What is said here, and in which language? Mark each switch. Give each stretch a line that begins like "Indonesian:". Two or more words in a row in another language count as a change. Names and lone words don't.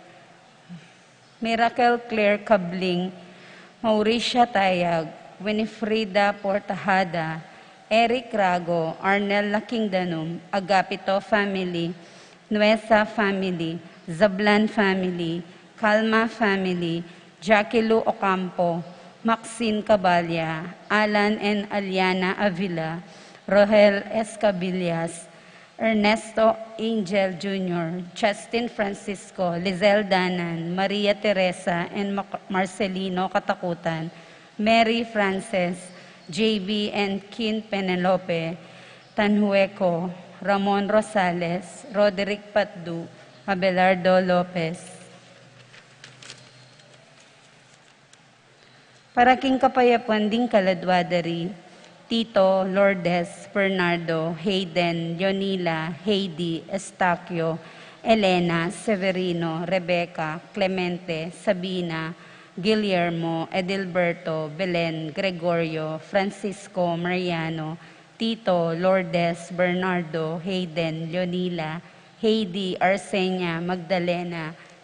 Pampanga: Miracle Claire Kabling, Mauricia Tayag, Winifrida Portajada, Eric Rago, Arnel Lakingdanum, Agapito Family, Nuesa Family, Zablan Family, Calma Family, Jackie Lu Ocampo, Maxine Cabalya, Alan and Aliana Avila, Rohel Escabillas, Ernesto Angel Jr., Justin Francisco, Lizelle Danan, Maria Teresa, and Marcelino Katakutan, Mary Frances, JB and Kin Penelope, Tanhueco, Ramon Rosales, Roderick Patdu, Abelardo Lopez. Para king kapayapan ding kaladwadari, Tito, Lourdes, Bernardo, Hayden, Yonila, Heidi, Estacio, Elena, Severino, Rebecca, Clemente, Sabina, Guillermo, Edilberto, Belen, Gregorio, Francisco, Mariano, Tito, Lourdes, Bernardo, Hayden, Yonila, Heidi, Arsenia, Magdalena,